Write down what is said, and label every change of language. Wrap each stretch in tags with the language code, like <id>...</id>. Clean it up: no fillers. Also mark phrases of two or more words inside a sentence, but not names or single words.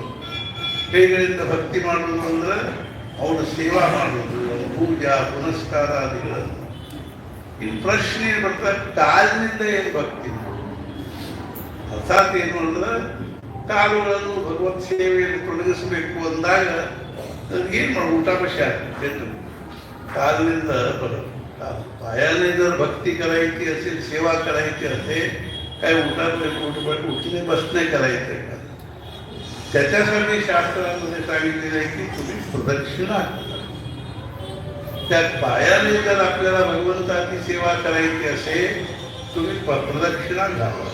<kn>ಕೈಗಳಿಂದ ಭಕ್ತಿ ಮಾಡೋದು ಅಂದ್ರೆ ಅವನು ಸೇವಾ ಮಾಡೋದು, ಪೂಜಾ ಪುನಸ್ಕಾರಾದಿಗಳನ್ನು. ಇನ್ನು ಪ್ರಶ್ನೆ ಬರ್ತಾರೆ, ಕಾಲಿನಿಂದ ಏನು ಭಕ್ತಿ ಮಾಡೋದು? ಅರ್ಥಾತ್ ಏನು ಅಂದ್ರೆ ಕಾಲುಗಳನ್ನು ಭಗವತ್ ಸೇವೆಯಲ್ಲಿ ತೊಡಗಿಸಬೇಕು ಅಂದಾಗ ಏನು ಮಾಡೋದು? ಊಟ ಬಶೆ ಆಗ್ತದೆ.</kn> <mr>कालनिंद पायाने जर भक्ती करायची असेल, सेवा करायची असेल, काय उठणे बसणे करायचे का? त्याच्यासाठी शास्त्रामध्ये सांगितलेलं आहे की तुम्ही प्रदक्षिणा करा. त्या पायाने जर आपल्याला भगवंताची सेवा करायची असेल तुम्ही प्रदक्षिणा घाला.</mr>